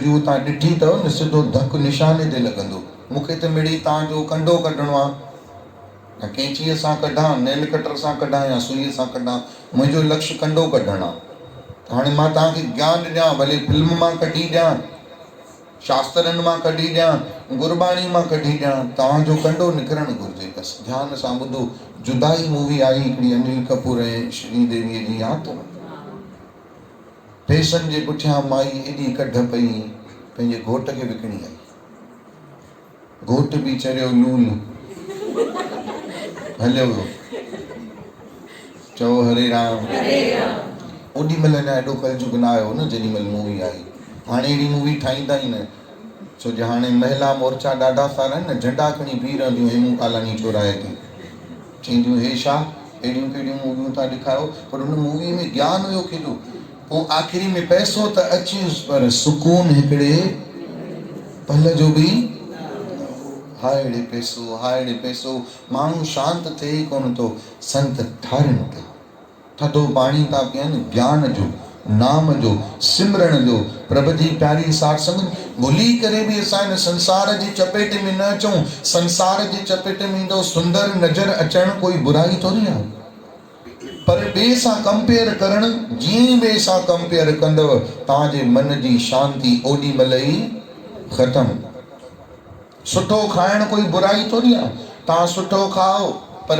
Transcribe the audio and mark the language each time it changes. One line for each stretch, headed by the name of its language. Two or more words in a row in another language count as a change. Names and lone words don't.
Sindhi: जो तव्हां ॾिठी अथव न सिधो धकु निशाने ते लॻंदो मूंखे त मिड़ी तव्हांजो कंडो कढणो आहे या कैंचीअ सां कढां
English: nail cutter
Sindhi: सां कढां या सुईअ सां कढां मुंहिंजो लक्ष्य कंडो कढणु आहे हाणे मां तव्हांखे ज्ञान ॾियां भले फिल्म मां कढी ॾियां शास्त्रनि मां कढी ॾियां गुरबाणी मां कढी ॾियां तव्हांजो कंडो निकिरणु घुरिजे बसि ध्यान सां ॿुधो जुदाई मूवी आई हिकिड़ी अनिल कपूर ऐं श्रीदेवीअ जी यादि पैसनि जे पुठियां माई एॾी कढ पई पंहिंजे घोट खे विकिणी आई घोट बि चरियो लूल हलियो वियो चओ हरे राम ओॾी महिल न एॾो कलजुग न आयो न जेॾी महिल मूवी आई हाणे अहिड़ी मूवी ठाहींदा ई न छो जो हाणे महिला मोर्चा ॾाढा सारा आहिनि न झंडा खणी बीह रहंदियूं हेमू कालानी चौराहे ते चवंदियूं हे छा अहिड़ियूं कहिड़ियूं मूवियूं था ॾेखारियो पर हुन मूवीअ में ज्ञान हुयो केॾो पोइ आख़िरी में पैसो त अचेसि पर सुकून हिकिड़े पल जो बि हाय पैसो माण्हू शांत थिए ई कोन थो संत ठारनि था थधो पाणी था पीअनि ज्ञान जो नाम जो सिमरण जो प्रभु जी प्यारी साठ संगत भुली करे बि असां हिन संसार जी चपेट में न अचूं संसार जी चपेट में ईंदो सुंदर नज़र अचणु कोई बुराई थोरी आहे पर ॿिए सां कंपेयर करणु जीअं ॿिए सां कंपेयर कंदव तव्हांजे मन जी शांती ओॾी महिल ई ख़तमु सुठो खाइणु कोई बुराई थोरी आहे तव्हां सुठो खाओ पर